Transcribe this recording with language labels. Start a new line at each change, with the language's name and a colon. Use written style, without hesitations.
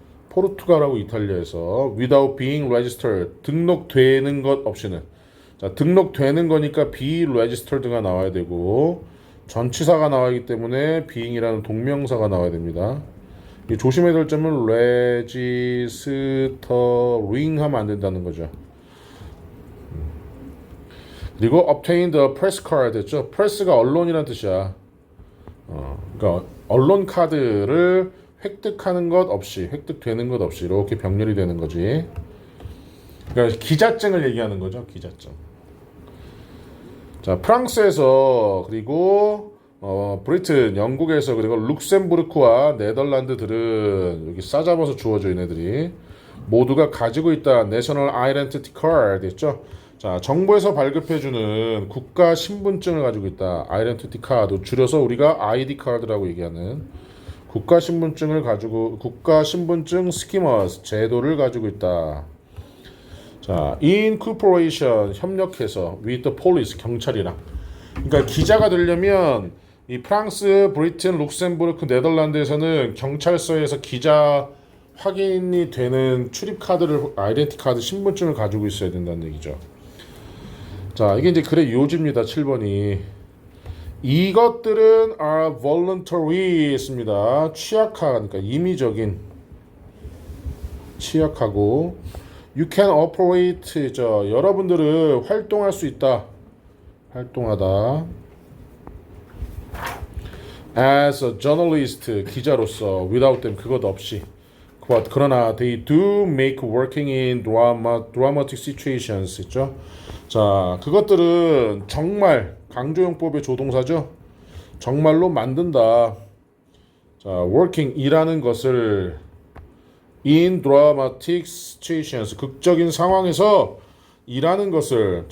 Korean: 포르투갈하고 이탈리아에서
English: without being registered
Korean: 등록되는 것 없이는. 자, 등록되는 거니까
English: be registered
Korean: 가 나와야 되고. 전치사가 나와있기 때문에 being이라는 동명사가 나와야 됩니다. 조심해야 될 점은 registering 하면 안 된다는 거죠. 그리고
English: obtain the press card
Korean: 됐죠. press가 언론이라는 뜻이야. 그러니까 언론 카드를 획득하는 것 없이 획득되는 것 없이 이렇게 병렬이 되는 거지. 그러니까 기자증을 얘기하는 거죠. 기자증. 자, 프랑스에서 그리고 브리튼, 영국에서 그리고 룩셈부르크와 네덜란드들은 여기 싸잡아서 주어져 있는 애들이 모두가 가지고 있다.
English: National Identity Card
Korean: 있죠. 자, 정부에서 발급해주는 국가 신분증을 가지고 있다. Identity Card 줄여서 우리가 ID 카드라고 얘기하는 국가 신분증을 가지고 국가 신분증 스키머스 제도를 가지고 있다.
English: 자, in cooperation
Korean: 협력해서
English: with the police
Korean: 경찰이랑. 그러니까 기자가 되려면 이 프랑스, 브리튼, 룩셈부르크, 네덜란드에서는 경찰서에서 기자 확인이 되는 출입 카드를 아이덴티 카드 신분증을 가지고 있어야 된다는 얘기죠. 자, 이게 이제 글의 요지입니다. 7번이. 이것들은
English: are voluntary
Korean: 했습니다. 취약하니까 임의적인 취약하고
English: you can operate
Korean: 여러분들은 활동할 수 있다. 활동하다.
English: as a journalist
Korean: 기자로서
English: without them
Korean: 그것 없이.
English: But
Korean: 그러나
English: they do make working in dramatic situations
Korean: 있죠. 자, 그것들은 정말 강조용법의 조동사죠. 정말로 만든다. 자, working 일하는 것을
English: in dramatic situations
Korean: 극적인 상황에서 일하는 것을.